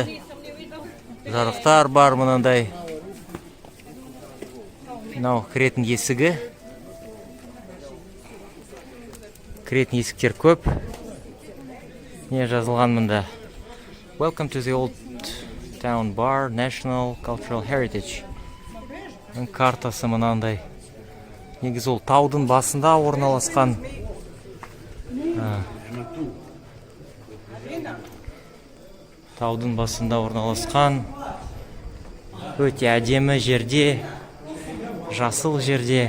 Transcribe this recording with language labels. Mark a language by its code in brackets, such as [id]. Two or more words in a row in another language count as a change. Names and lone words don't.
[kk] Жарықтар бар мынандай. Мынау кіретін есігі. Кіретін есіктер көп. Не жазылған мында? [en] Welcome to the Old Town Bar, National Cultural Heritage. [kk] Картасы мынандай. Негізі ол таудың басында орналасқан. Таудың басында орналасқан. Өте әдемі жерде, жасыл жерде.